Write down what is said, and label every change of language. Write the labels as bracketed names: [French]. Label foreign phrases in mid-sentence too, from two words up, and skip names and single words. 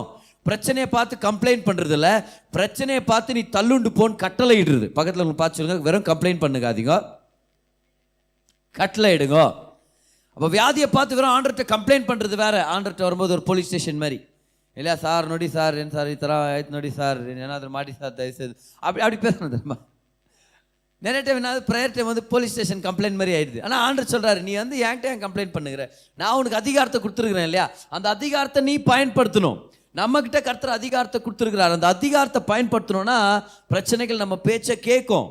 [Tamil] பிரச்சனையை பார்த்து கம்ப்ளைண்ட் பண்ணுறது இல்லை, பிரச்சனையை பார்த்து நீ தள்ளுண்டு போன்னு கட்டளை இடுறது. பக்கத்தில் உங்களுக்கு பார்த்து சொல்லுங்க, வெறும் கம்ப்ளைண்ட் பண்ணுங்காதீங்க, கட்டளை இடுங்க. அப்போ வியாதியை பார்த்து வெறும் ஆண்டர்கிட்ட கம்ப்ளைண்ட் பண்ணுறது வேற. ஆண்டர்கிட்ட வரும்போது ஒரு [English] police station [Tamil] மாதிரி இல்லையா? சார் நொடி சார் [Kannada] ಏನು சார் ಈ ಥರ ಆಯ್ತು ನೋಡಿ சார் ಏನಾದರೂ ಮಾಡಿ சார் [Tamil] தயவுசெய்து அப்படி பேசணும் தெரியுமா? நிறைய டைம் என்ன [English] prayer time [Tamil] வந்து [English] police station complaint [Tamil] மாதிரி ஆயிடுது. ஆனால் ஆண்டர் சொல்கிறாரு, நீ வந்து என்கிட்ட ஏன் கம்ப்ளைண்ட் பண்ணுகிற? நான் உனக்கு அதிகாரத்தை கொடுத்துருக்குறேன் இல்லையா? அந்த அதிகாரத்தை நீ பயன்படுத்தணும். நம்மக்கிட்ட கர்த்தர் அதிகாரத்தை கொடுத்துருக்கிறார். அந்த அதிகாரத்தை பயன்படுத்தணும்னா பிரச்சனைகள் நம்ம பேச்சை கேட்கும்.